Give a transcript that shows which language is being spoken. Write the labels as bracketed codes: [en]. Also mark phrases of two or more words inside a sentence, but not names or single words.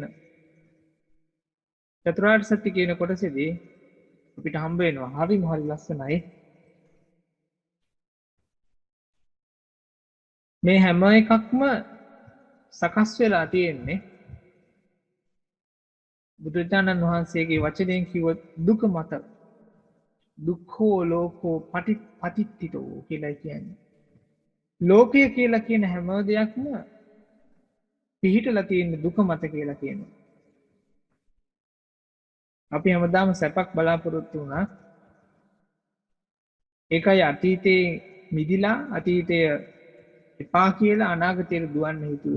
[si] චතුරාර්ය සත්‍ය කියන කොටසේදී අපිට හම්බ වෙනවා හරිම හරි ලස්සනයි. මේ හැම එකක්ම සකස් වෙලා තියෙන්නේ බුදුරජාණන් වහන්සේගේ වචනයෙන් කිව්වොත් දුක මත. [pi] දුක්ඛෝ ලෝකෝ පටිච්චිතෝ [si] කියලා කියන්නේ. ලෝකය කියලා කියන හැම දෙයක්ම පිහිටලා තියෙන දුක මත කියලා කියනවා. අපි හැමදාම සැපක් බලාපොරොත්තු වුණා. ඒකයි අතීතේ මිදිලා අතීතය එපා කියලා අනාගතයට දුවන්න හිතුවේ.